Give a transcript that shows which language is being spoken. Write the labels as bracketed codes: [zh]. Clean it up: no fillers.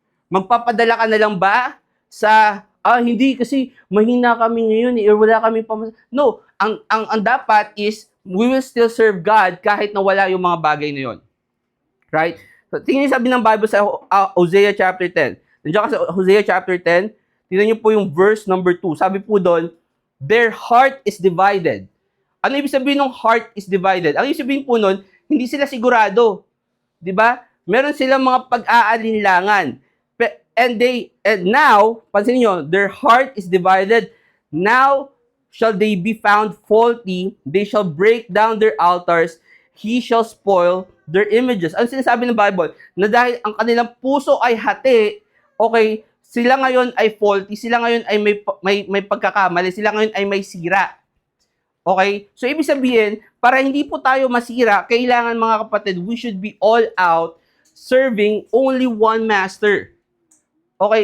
[tl] Magpapadala ka na lang ba sa, hindi kasi mahina kami ngayon eh, wala kami No, ang dapat is, [en] we will still serve God [tl] kahit na wala yung mga bagay na yon. Right? So, tingnan niyo sabi ng Bible sa Hosea chapter 10. Nandiyan ka sa Hosea chapter 10, tingnan niyo po yung verse number 2. Sabi po doon, [en] their heart is divided. [tl] Ano ibig sabihin ng heart is divided? Ang ibig sabihin po nun, hindi sila sigurado. 'Di ba? Meron silang mga pag-aalinlangan. [en] And now, [tl] pansin niyo, [en] their heart is divided. Now shall they be found faulty, they shall break down their altars, he shall spoil their images. [tl] Ano sinasabi ng Bible? Na dahil ang kanilang puso ay hati, okay, sila ngayon ay faulty, sila ngayon ay may pagkakamali, sila ngayon ay may sira. Okay? So, ibig sabihin, para hindi po tayo masira, kailangan mga kapatid, [en] we should be all out serving only one master. [tl] Okay?